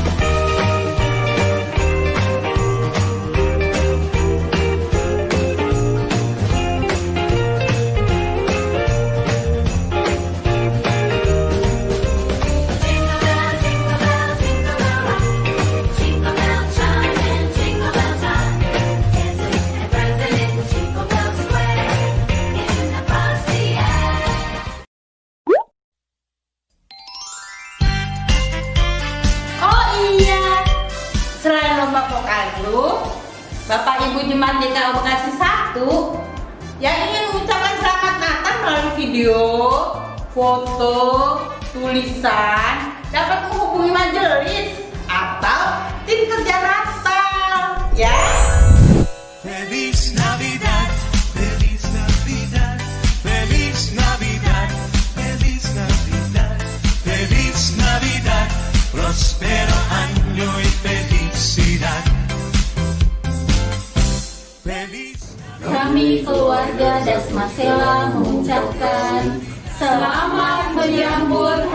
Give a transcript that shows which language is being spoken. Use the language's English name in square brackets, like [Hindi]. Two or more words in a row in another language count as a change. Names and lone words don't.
[English] Jingle bell, jingle bell, jingle bell rock. Jingle bell chime and jingle bell time. Dancing and prancing in Jingle Bell Square. In the frosty air. [Indonesian] Oh iya, selain lomba pokaldu, Bapak Ibu Jemaat GKO Bekasi 1 yang ingin mengucapkan selamat Natal melalui video, foto, tulisan dapat menghubungi majelis atau tim kerja Natal ya. [Spanish] Feliz Navidad, Feliz Navidad, Feliz Navidad, Feliz Navidad, Feliz Navidad, próspero año y felicidad. Feliz [Indonesian] Kami keluarga Dasmasela mengucapkan selamat menyambut